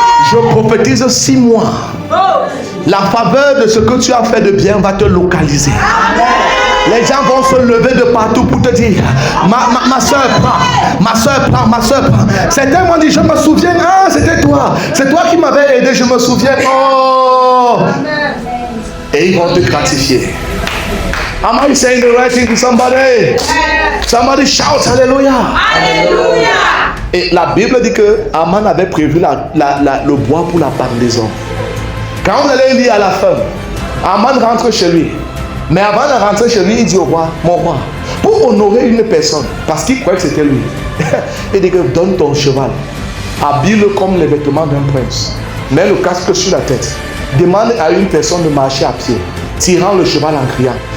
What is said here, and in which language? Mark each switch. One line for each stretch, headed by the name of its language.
French: Je prophétise 6 mois. La faveur de ce que tu as fait de bien va te localiser. Les gens vont se lever de partout pour te dire, ma soeur prend, ma soeur prend, ma soeur prend. Certains m'ont dit, je me souviens, ah c'était toi. C'est toi qui m'avais aidé, je me souviens. Oh. Et ils vont te gratifier.
English: Am I saying the right thing to somebody? Somebody shout hallelujah. Hallelujah.
French: Et la Bible dit que Aman avait prévu le bois pour la pendaison. Quand vous allez lire à la fin, Aman rentre chez lui. Mais avant de rentrer chez lui, il dit au roi, mon roi, pour honorer une personne, parce qu'il croyait que c'était lui, il dit que donne ton cheval, habille-le comme les vêtements d'un prince, mets le casque sur la tête, demande à une personne de marcher à pied, tirant le cheval en criant.